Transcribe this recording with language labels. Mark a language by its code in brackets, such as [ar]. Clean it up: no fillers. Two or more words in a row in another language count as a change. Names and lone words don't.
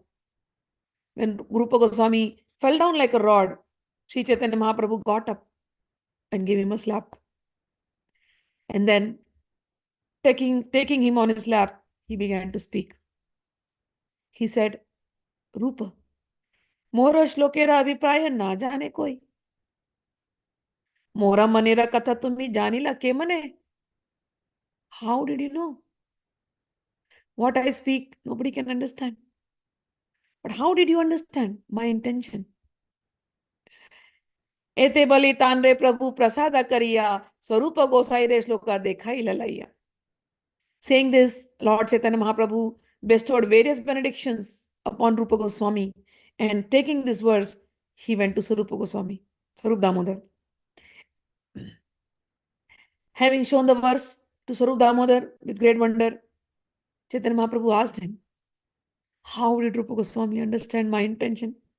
[en] When Rupa Goswami fell down like a rod, Sri Chaitanya Mahaprabhu got up and gave him a slap. And then, taking him on his lap, he began to speak. He said, Rupa, [bn] মোর শ্লোকের অভিপ্রায় না জানে কোই. মোর মনের কথা তুমি জানিলা কে মনে. [en] How did you know? What I speak, nobody can understand. But how did you understand my intention? [bn] এত বলি তাঁরে প্রভু প্রসাদ করিয়া, স্বরূপ গোসাই রে শ্লোক দেখাই লালাইয়া. [en] Saying this, Lord Chaitanya Mahaprabhu bestowed various benedictions upon Rupa Goswami, and taking this verse, he went to Swarupa Goswami, Swarup Damodar. Having shown the verse to Swarup Damodar with great wonder, Chaitanya Mahaprabhu asked him, how did Rupa Goswami understand my intention?